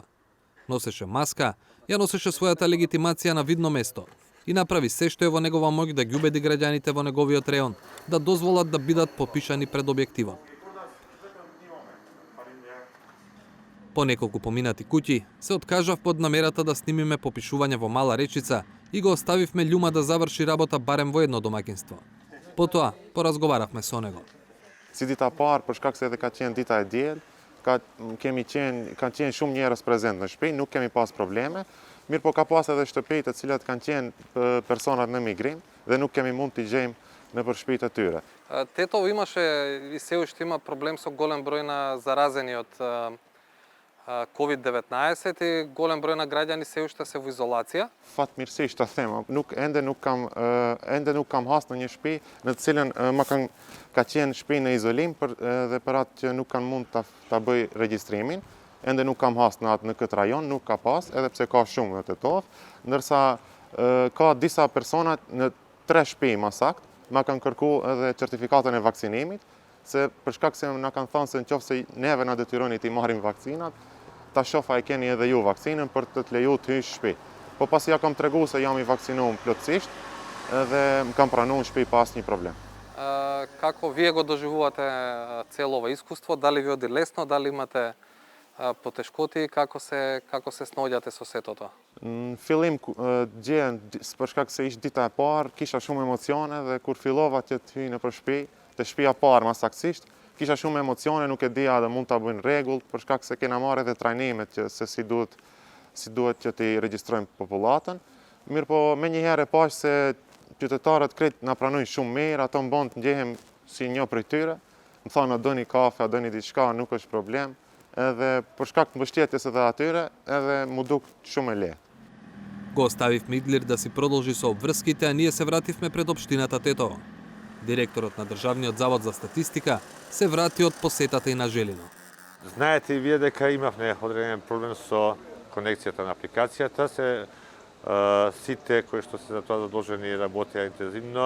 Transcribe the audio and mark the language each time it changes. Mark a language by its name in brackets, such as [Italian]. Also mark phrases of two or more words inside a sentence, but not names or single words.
[Macedonian] Носеше маска, ја носеше својата легитимација на видно место и направи се што е во негова моќ да ги убеди граѓаните во неговиот реон да дозволат да бидат попишани пред објективот. По неколку поминати куќи се откажав под намерата да снимиме попишување во Мала Речица и го оставивме Љума да заврши работа барем во едно домаќинство. Потоа поразговаравме со него. [Albanian] Si dita parë, për shkak se edhe ka qenë dita e diel, kanë qenë shumë njerëz prezent në shtëpi, nuk kemi pas probleme. Mirë po ka pas edhe shtëpi të cilat kanë qenë personat në migrim dhe nuk kemi mund t'i gjejmë nëpër shtëpitë e tyre. [Macedonian] Тетово имаше и се уште има проблем со голем број на заразени од COVID-19 и голем број на граѓани се уште се во изолација. [Albanian] Fat mirësisht ta them, ende nuk kam hasë në një shtëpi në të cilën ka qenë shtëpi në izolim dhe për atë që nuk kanë mund ta bëj regjistrimin. Ende nuk kam hasë në këtë rajon, nuk ka pas, edhe pse ka shumë në Tetov, ndërsa ka disa persona në 3 shtëpi më saktë, ma kanë kërku edhe certifikatën e vaksinimit, se për shkak se na kanë thënë se nëse neve na detyroni të marrim vakcinat, ta shofa e keni edhe ju vaksinën për të leju të hysh shtëpi. Po pasi ja kam tregu se jam I vaksinuar plotësisht dhe më kam pranuar në shtëpi pa asnjë problem. [Macedonian] Како вие го доживувате цело ова искуство? Дали ви оди лесно, дали имате потешкоти, како се снаоѓате со сето тоа? [Albanian] Në fillim gjehen për shkak se ishte dita e parë, kisha shumë emocione dhe kur fillova të hyj në shtëpi, te shtëpia e parë më saktësisht, kisha shumë emocione, nuk e dija dhe mund ta bëjnë rregull për shkak se kena marrë edhe trajnimet që se si duhet që të regjistrojmë popullatën. Mirë po menjëherë e pash se qytetarët krejt na pranojnë shumë mirë, ato më bën të ndjehem si një prej tyre. Më thonë a doni kafe, a doni diçka, nuk është problem. Edhe për shkak të mbështetjes edhe atyre, edhe mu duk shumë e lehtë. [Macedonian] Го оставивме Идлир да си продолжи со обврските, а ние се вративме пред општината Тетово. Директорот на Државниот завод за статистика се врати од посетата и на Желино. Знаете и вие дека имавме одреден проблем со конекцијата на апликацијата, сите кои што се за тоа задолжени работеа интензивно.